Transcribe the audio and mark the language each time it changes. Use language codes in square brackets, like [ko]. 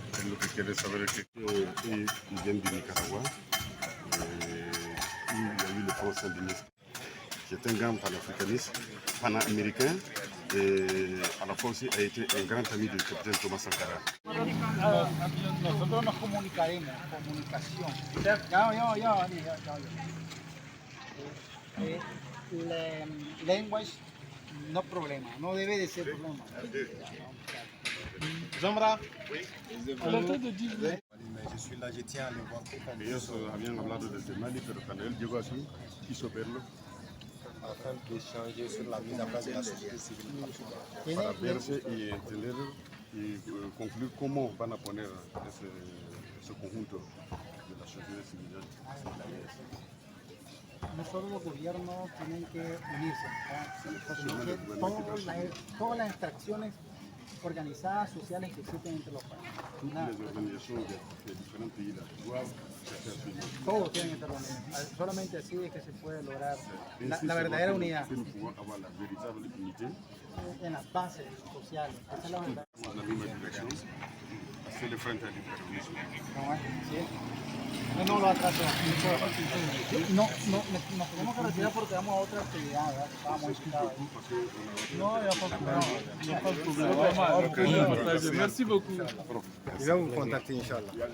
[es] Lo que quiere saber es que [fr] ils viennent du Nicaragua. Il y a eu le Front sandiniste. C'est un grand panafricaniste, panaméricain, et à la fois aussi a été un grand ami du capitaine Thomas Sankara. [es] Nosotros nos comunicaremos, comunicación. Language, no problema, no debe de ser problema. Zambra? [fr] Je suis là, je tiens à le voir. [es] Ellos habían hablado desde Mali, pero cuando él llegó así, quiso verlo [fr] Afin d'échanger sur la mise en place de la société civile. [es] para verse y entender y concluir cómo van a poner ese conjunto de la sociedad civil. Nosotros los gobiernos tienen que unirse, todas las extracciones organizadas sociales que existen entre los países. [fr] Toutes les organisations de différents pays doivent se faire unir. [es] Todos tienen que estar unidos. Solamente así es que se puede lograr la verdadera unidad [fr] Nous pouvons avoir la véritable unité [es] en las bases sociales. Esa es la verdad. [fr] dans la même direction. C'est le [es] frente al terrorismo. No lo atraso. No, nos tenemos que retirar porque vamos a otra actividad. Vamos invitados. [fr] Non, il n'y a pas de problème. Merci beaucoup. Je vais vous contacter, Inch'Allah.